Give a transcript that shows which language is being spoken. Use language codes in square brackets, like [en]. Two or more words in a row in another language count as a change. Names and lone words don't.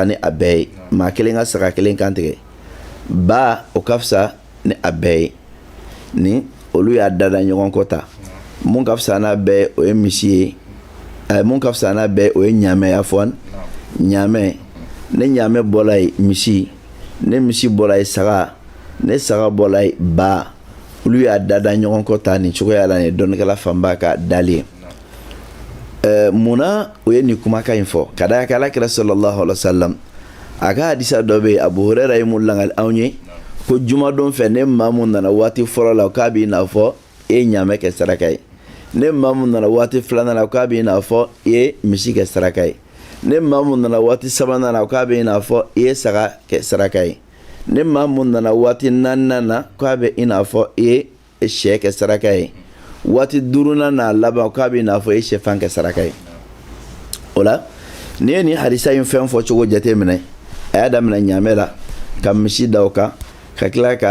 [bm] ni a bɛɛ ye maa kelen ka saga kelen kantigɛ ba o ka fisa ni a bɛɛ ye ni olu y'a dada ɲɔgɔn kɔ ta mun ka fisa n'a bɛɛ o ye misi ye mun ka fisa n'a bɛɛ o ye ɲaamɛ y'a fɔ ɲaamɛ ne ɲaamɛ bɔla ye misi ne misi bɔla ye saga ne saga bɔla ye ba olu y'a dada ɲɔgɔn kɔ ta nin cogoya la ni dɔnnikɛla fanba ka dali ye munna o ye nin kumakan in fɔ ka da kan Alakira [ar] صلى الله عليه وسلم [bm] a ka hadisa dɔ bɛ yen Abu Huraira ye mun langali anw ye ko jumadon fɛ ne maa mun nana waati fɔlɔ la k'a b'i n'a fɔ e ye ɲaamɛ kɛ saraka ye ne maa mun nana waati filanan la k'a b'i n'a fɔ i ye misi kɛ saraka ye ne maa mun nana waati sabanan la k'a b'i n'a fɔ i ye saga kɛ saraka ye ne maa mun nana waati naaninan na k'a bɛ i n'a fɔ i ye sɛ kɛ saraka ye waati duurunan n'a laban k'a bɛ i n'a fɔ i ye sɛfan kɛ saraka ye o la n'i ye nin hadisa in fɛn fɔ cogo jate minɛ a y'a daminɛ ɲaamɛ la ka misi da o kan ka tila ka